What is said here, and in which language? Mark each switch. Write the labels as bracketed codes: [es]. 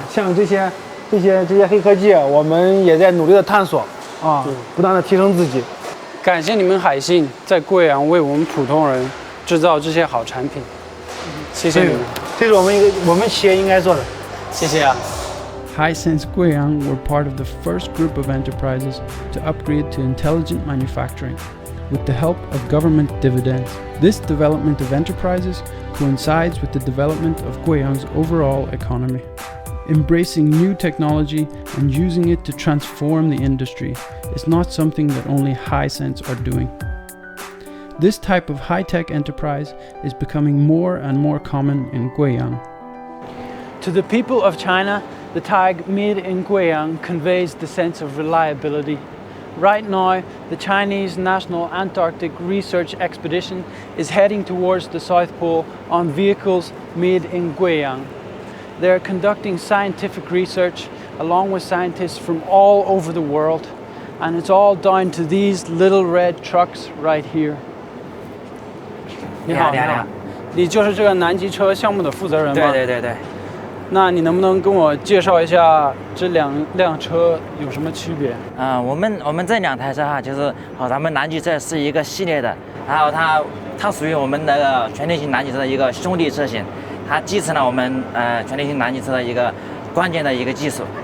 [zh] 像这些黑科技，我们也在努力的探索啊，不断的提升自己。感谢你们海信在贵阳为我们普通人制造这些好产品，谢谢你们，这是我们企业应该做的，谢谢啊。 [en] Hisense Guiyang were part of the first group of enterprises to upgrade to intelligent manufacturing with the help of government dividends. This development of enterprises coincides with the development of Guiyang's overall economy. Embracing new technology and using it to transform the industry is not something that only Hisense are doing. This type of high-tech enterprise is becoming more and more common in Guiyang. To the people of China, the tag made in Guiyang conveys the sense of reliability. Right now, the Chinese National Antarctic Research Expedition is heading towards the South Pole on vehicles made in Guiyang. They're conducting scientific research along with scientists from all over the world, and it's all down to these little red trucks right here. [zh] 你好，你就是这个南极车项目的负责人吗？对。那你能不能跟我介绍一下这两辆车有什么区别？我们这2台车哈，就是咱们南极车是一个系列的，然后它属于我们那个全地形南极车的一个兄弟车型，它继承了我们全地形南极车的一个关键的一个技术。